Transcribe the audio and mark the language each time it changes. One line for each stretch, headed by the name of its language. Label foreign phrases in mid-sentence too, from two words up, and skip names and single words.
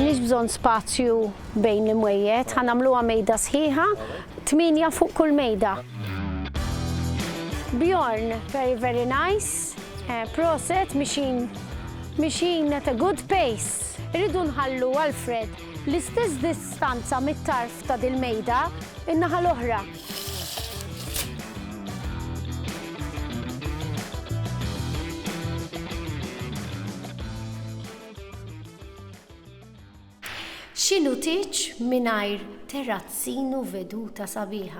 Maltese: bżonn spazju bejn l-imwejjed, ħanamluha mejda sħiħa, 8 fuq kull mejda. Bjorn,
English: very, very nice. Proset, mixin at a good pace.
Maltese: Irridu nħallu Alfred l-istess distanza mit-tarf ta' dil-mejda in-naħa l-oħra. X'inhu tiġ mingħajr terrazzinu veduta sabiħa.